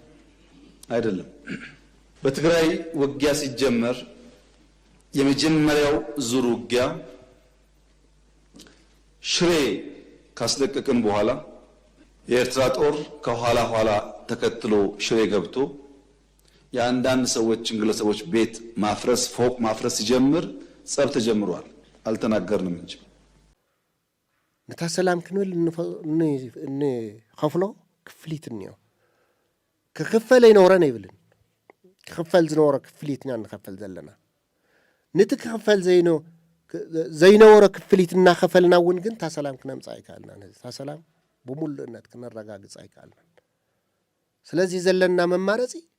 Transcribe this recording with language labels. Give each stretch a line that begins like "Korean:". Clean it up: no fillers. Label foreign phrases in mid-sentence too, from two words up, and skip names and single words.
Amharic: በትግራይ ውጊያ ሲጀመር የመጀመሪያው ዙር ውጊያ ሽሬ ካስለቀቅን በኋላ የኤርትራ ጦር ከኋላ ኋላ ተከትሎ ሽሬ ገብቶ የአንዳንድ ሰዎችን ግለሰቦች ቤት ማፍረስ፣ ፎቅ ማፍረስ ሲጀምር ጸብ ተጀምሯል። አልተናገርንም እንጂ
Tigrinya: ነታ ሰላም ክንብል ከፍሎ ክፍሊት ነው ክክፈል ይኖረን ይብልን ክክፈል ዝኖረ ክፍሊትና ንከፈል ዘለና ነቲ ክክፈል ዘይኖረ ክፍሊት እናከፈልና ውን ግን ታ ሰላም ክነምጻ ይካልና ታ ሰላም ብሙሉእነት ክነረጋግጽ አይካልና ስለዚህ ዘለና መማረጺ